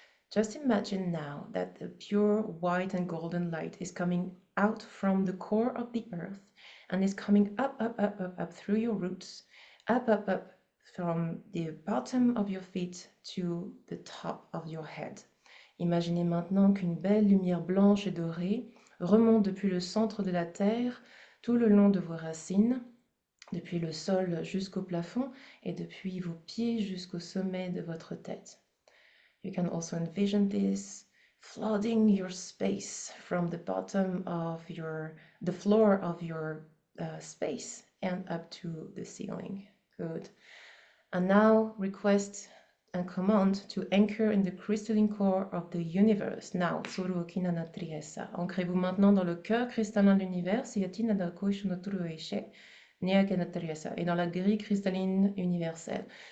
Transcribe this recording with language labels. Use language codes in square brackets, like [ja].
[en] Just imagine now that the pure white and golden light is coming out from the core of the earth and is coming up through your roots, up from the bottom of your feet to the top of your head. [fr] Imaginez maintenant qu'une belle lumière blanche et dorée remonte depuis le centre de la terre, tout le long de vos racines, depuis le sol jusqu'au plafond et depuis vos pieds jusqu'au sommet de votre tête. [en] You can also envision this flooding your space from the bottom of the floor of your space and up to the ceiling. Good. And now request and command to anchor in the crystalline core of the universe. Now, [fr] ancrez-vous maintenant dans le cœur cristallin de l'univers, et dans la grille cristalline universelle.